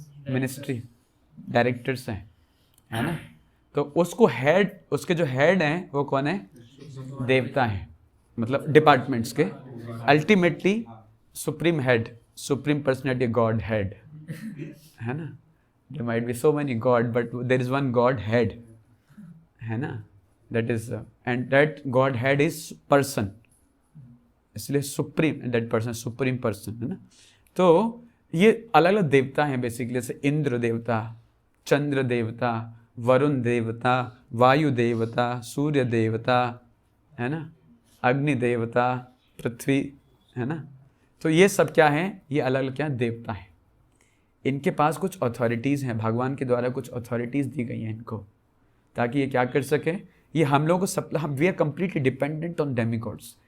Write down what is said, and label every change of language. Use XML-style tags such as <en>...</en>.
<hi>Ministry, directors हैं, है ना। तो उसको हेड, उसके जो हेड हैं वो कौन है? देवता हैं, मतलब डिपार्टमेंट्स के। Ultimately supreme head, supreme personality, God head, है ना।</hi> <en>There might be so many God, but there is one God head, है ना। That is and that God head is person, इसलिए supreme, that person supreme person, है ना।</en> <hi>तो ये अलग अलग देवता हैं बेसिकली, जैसे इंद्र देवता, चंद्र देवता, वरुण देवता, वायु देवता, सूर्य देवता, है ना, अग्नि देवता, पृथ्वी, है ना। तो ये सब क्या हैं? ये अलग अलग क्या देवता हैं। इनके पास कुछ अथॉरिटीज़ हैं, भगवान के द्वारा कुछ अथॉरिटीज़ दी गई हैं इनको, ताकि ये क्या कर सकें? ये हम लोग को</hi> <en>We are completely dependent on demigods.</en>